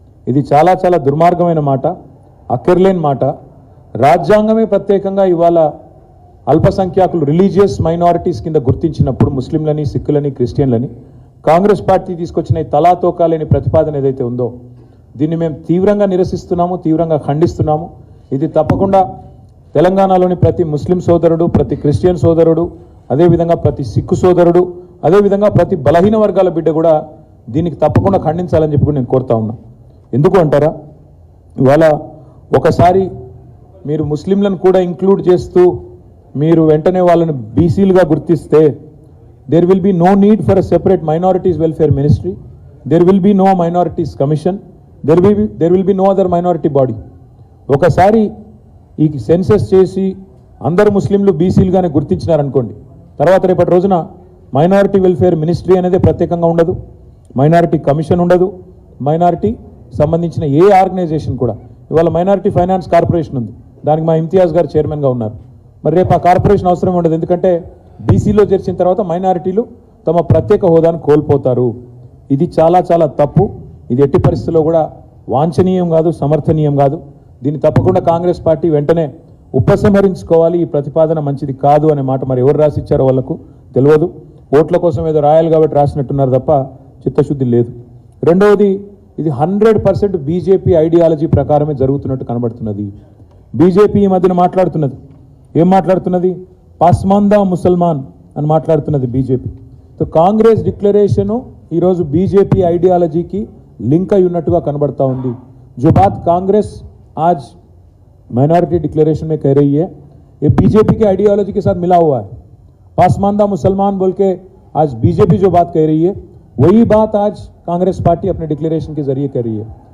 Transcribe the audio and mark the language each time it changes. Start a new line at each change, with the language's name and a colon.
Telugu: ఇది చాలా చాలా దుర్మార్గమైన మాట, అక్కర్లేని మాట. రాజ్యాంగమే ప్రత్యేకంగా ఇవాళ అల్పసంఖ్యాకులు రిలీజియస్ మైనారిటీస్ కింద గుర్తించినప్పుడు ముస్లింలని, సిక్కులని, క్రిస్టియన్లని కాంగ్రెస్ పార్టీ తీసుకొచ్చిన ఈ తలాతోకా లేని ప్రతిపాదన ఏదైతే ఉందో, దీన్ని మేము తీవ్రంగా నిరసిస్తున్నాము, తీవ్రంగా ఖండిస్తున్నాము. ఇది తప్పకుండా తెలంగాణలోని ప్రతి ముస్లిం సోదరుడు, ప్రతి క్రిస్టియన్ సోదరుడు, అదేవిధంగా ప్రతి సిక్కు సోదరుడు, అదేవిధంగా ప్రతి బలహీన వర్గాల బిడ్డ కూడా దీనికి తప్పకుండా ఖండించాలని చెప్పి నేను కోరుతా ఉన్నా. ఎందుకు అంటారా, ఇవాళ ఒకసారి మీరు ముస్లింలను కూడా ఇంక్లూడ్ చేస్తూ మీరు వెంటనే వాళ్ళని బీసీలుగా గుర్తిస్తే,
English: there will be no need for a separate minorities welfare ministry, there will be no minorities commission, there will be no other minority body.
Telugu: ఒకసారి ఈ సెన్సస్ చేసి అందరు ముస్లింలు బీసీలుగానే గుర్తించినారనుకోండి, తర్వాత రేపటి రోజున మైనారిటీ వెల్ఫేర్ మినిస్ట్రీ అనేది ప్రత్యేకంగా ఉండదు, మైనారిటీ కమిషన్ ఉండదు, మైనారిటీ సంబంధించిన ఏ ఆర్గనైజేషన్ కూడా. ఇవాళ మైనారిటీ ఫైనాన్స్ కార్పొరేషన్ ఉంది, దానికి మా ఇమ్తియాజ్ గారు చైర్మన్గా ఉన్నారు. మరి రేపు ఆ కార్పొరేషన్ అవసరం ఉండదు, ఎందుకంటే బీసీలో చేర్చిన తర్వాత మైనారిటీలు తమ ప్రత్యేక హోదాను కోల్పోతారు. ఇది చాలా చాలా తప్పు. ఇది ఎట్టి పరిస్థితుల్లో కూడా వాంఛనీయం కాదు, సమర్థనీయం కాదు. దీన్ని తప్పకుండా కాంగ్రెస్ పార్టీ వెంటనే ఉపసంహరించుకోవాలి. ఈ ప్రతిపాదన మంచిది కాదు అనే మాట మరి ఎవరు రాసిచ్చారో వాళ్ళకు తెలియదు. ఓట్ల కోసం ఏదో రాయాలి కాబట్టి రాసినట్టున్నారు తప్ప చిత్తశుద్ధి లేదు. రెండవది, ఇది 100% బీజేపీ ఐడియాలజీ ప్రకారమే జరుగుతున్నట్టు కనబడుతున్నది. బీజేపీ ఈ మధ్యన మాట్లాడుతున్నది, ఏం మాట్లాడుతున్నది, పాస్మాందా ముసల్మాన్ అని మాట్లాడుతున్నది బీజేపీ. సో కాంగ్రెస్ డిక్లరేషను ఈరోజు బీజేపీ ఐడియాలజీకి లింక్ అయి ఉన్నట్టుగా కనబడతా ఉంది.
Hindi: जो बात कांग्रेस आज माइनॉरिटी डिक्लेरेशन में कह रही है, ये बीजेपी के आइडियोलॉजी के साथ मिला हुआ है. पासमानदा मुसलमान बोल के आज बीजेपी जो बात कह रही है, वही बात आज कांग्रेस पार्टी अपने डिक्लेरेशन के जरिए कर रही है.